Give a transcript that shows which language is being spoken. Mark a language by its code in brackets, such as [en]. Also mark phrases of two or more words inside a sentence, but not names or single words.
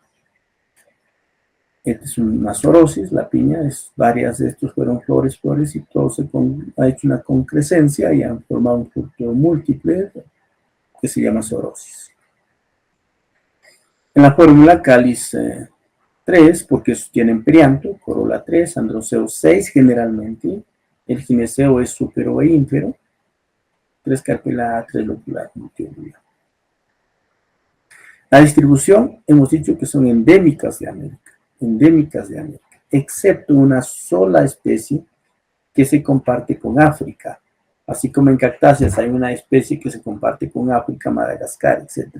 [es] Esta es una sorosis, la piña, varias de estos fueron flores, y todo ha hecho una concrescencia y han formado un fruto múltiple que se llama sorosis. En la fórmula cáliz 3, porque tienen perianto, corola 3, androceo 6 generalmente, el gineceo es súpero e ínfero, 3 carpela, 3 locular, multilocular. La distribución, hemos dicho que son endémicas de América, excepto una sola especie que se comparte con África. Así como en cactáceas hay una especie que se comparte con África, Madagascar, etc.